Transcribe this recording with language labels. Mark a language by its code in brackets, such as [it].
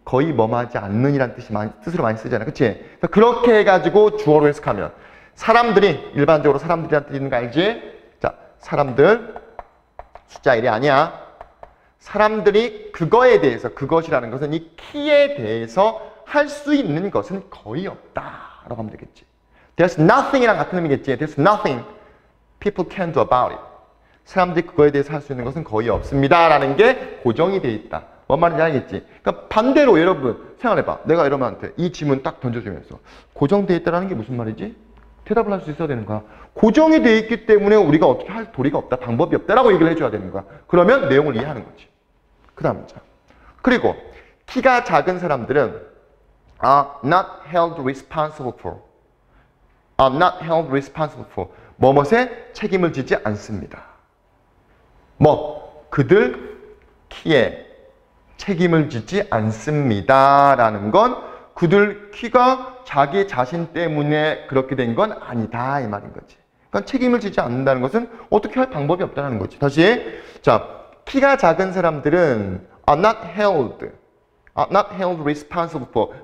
[ko] 거의 뭐뭐하지 않는이란 뜻으로 많이 쓰잖아. 그치? 그래서 그렇게 해가지고 주어로 해석하면 사람들이, 일반적으로 사람들이란 뜻 있는 거 알지? 자, 사람들, 숫자 1이 아니야. 사람들이 그거에 대해서, 그것이라는 것은 이 키에 대해서 할 수 있는 것은 거의 없다라고 하면 되겠지. [en] There's nothing [ko] 이랑 같은 의미겠지. [en] There's nothing people can do about it. [ko] 사람들이 그거에 대해서 할 수 있는 것은 거의 없습니다라는 게 고정이 돼 있다. 뭔 말인지 알겠지? 그러니까 반대로 여러분 생각해봐. 내가 여러분한테 이 질문 딱 던져주면서 고정돼 있다라는 게 무슨 말이지? 대답을 할 수 있어야 되는 거야. 고정이 돼 있기 때문에 우리가 어떻게 할 도리가 없다, 방법이 없다라고 얘기를 해줘야 되는 거야. 그러면 내용을 이해하는 거지. 그 다음 문장. 그리고 키가 작은 사람들은 [en] are not held responsible for. are not held responsible for. [ko] 뭐뭇에 책임을 지지 않습니다. 그들 키에 책임을 지지 않습니다라는 건 그들 키가 자기 자신 때문에 그렇게 된 건 아니다 이 말인 거지. 그러니까 책임을 지지 않는다는 것은 어떻게 할 방법이 없다는 거지. 다시 자, 키가 작은 사람들은 [en] are not held responsible for.